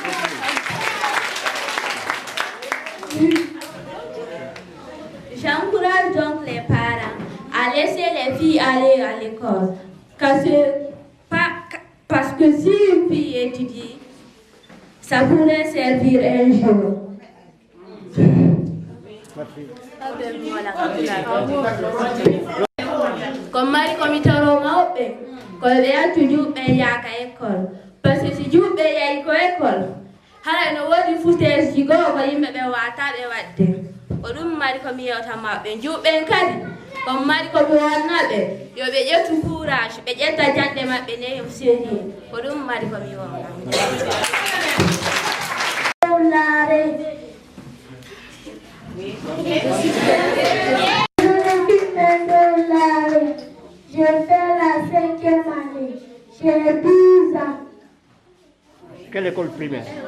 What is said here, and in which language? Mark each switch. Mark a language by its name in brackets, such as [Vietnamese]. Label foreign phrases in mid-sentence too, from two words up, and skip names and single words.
[French] J'encourage donc les parents à laisser les filles aller à l'école. Parce que si une fille étudie, ça pourrait servir un jour. [Fula] Comme mari komitoro mawɓe ko ɓe yaltu juɓɓe yaaka [French] école par ce que si [Fula] juɓɓe yahi ko école haɗa no woodi futeji goo ko yimɓe ɓe wataɓe wadde ko ɗum mari komi yewta maɓɓe juɓɓen kadi comme mari komi wonnaɓe yo ɓe ƴettu courage ɓe ƴetta jande maɓɓe neyom série ko ɗum mari komi wonna [French] Je fais la 5e année. J'ai 12 ans. Quelle école primaire?